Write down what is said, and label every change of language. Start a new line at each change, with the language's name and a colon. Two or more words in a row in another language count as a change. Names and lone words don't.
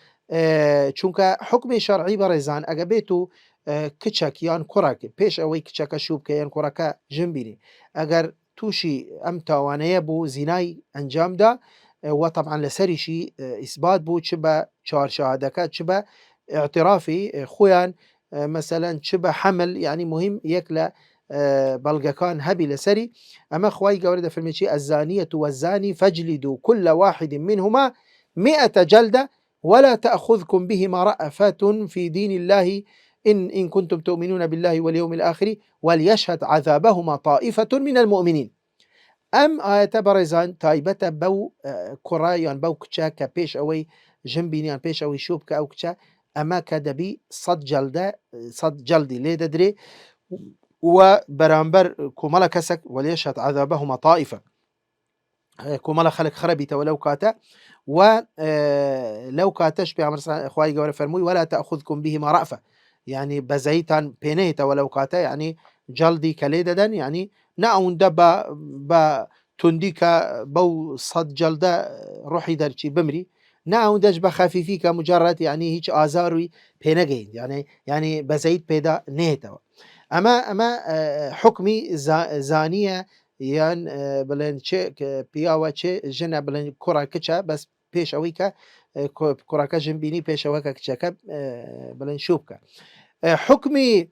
Central Kurdish: چونکە حکمی شەرعی بەڕێزان ئەگە بێت و کچەک یان کوڕێک پێش ئەوەی کچەکە شوو بکە یان کوڕەکە ژن بینی ئەگەر تووشی ئەم تاوانەیە بوو زینای ئەنجامدا و طبعا لەسەریشی ئیسبات بوو چ بە چوارشەهادەکە چ بە اعترافی خۆیان مثلەن چ بە حەمل یعنی مهم یەک لە بەڵگەکان هەبی لەسەری ئەمە خوای گەورە دەفەرمێت
Arabic: الزانية والزاني فاجلدوا كل واحد منهما 100 جلدة ولا تأخذكم بهما رأفة في دين الله إن كنتم تؤمنون بالله واليوم الآخر وليشهد عذابهما طائفة من المؤمنين
Central Kurdish: ئەم ئاەتە بەڕێزان تایبەتە بەو کوڕایان بەو کچە کە پێش ئەوەی ژنبینیان پێش ئەوەی شوو بکە ئەو کچە ئەمە کە دەبی 100 جەلدی لێ دەدرێ و بەرامبەر کۆمەڵە کەسێک
Arabic: وليشهد عذابهما طائفة
Central Kurdish: کۆمەڵە خەڵک خرەبیتەوە لەو کاتە و لەو کاتەش پێغەمبەر خوای گەورە فەرمووی
Arabic: ولا تأخذكم بهما رأفة يعني
Central Kurdish: بەزەیتان پێنێتەوە لەو کاتە يعني جەلدی کە لێ دەدەن يعني نە ئەوەندە بە توندی کە بەو 100 جەلدە ڕوحی دەرچی بمری نا ئەوەندەش بە خەفیفی کە مجرد يعني هیچ ئازاروی پێنەگەین يعني بەزەیت پێدا نێتەوە ئەمە حکمی زانیە یان بڵێن چێ پیاوە چێ ژنە بڵێن کوڕە کچە بەس پێش ئەوەی کە کوڕەکە ژن بینی پێشەوە کە کچەکە بڵێن شوو بکە حکمی